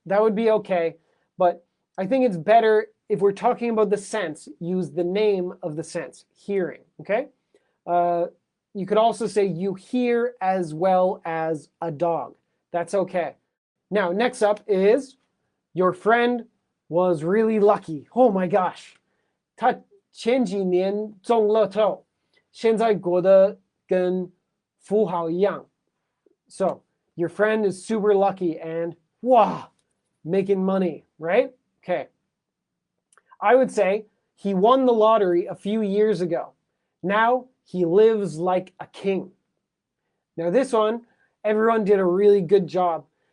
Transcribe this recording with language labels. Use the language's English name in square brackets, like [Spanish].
[English] That would be okay, but I think it's better if we're talking about the sense, use the name of the sense, hearing, okay? You could also say you hear as well as a dog. That's okay. Now, next up is your friend was really lucky. Oh my gosh. [Chinese] 他前几年中乐透，现在过得跟富豪一样。 [English] So, your friend is super lucky and wow, making money, right? Okay. I would say he won the lottery a few years ago. Now he lives like a king. Now this one, everyone did a really good job.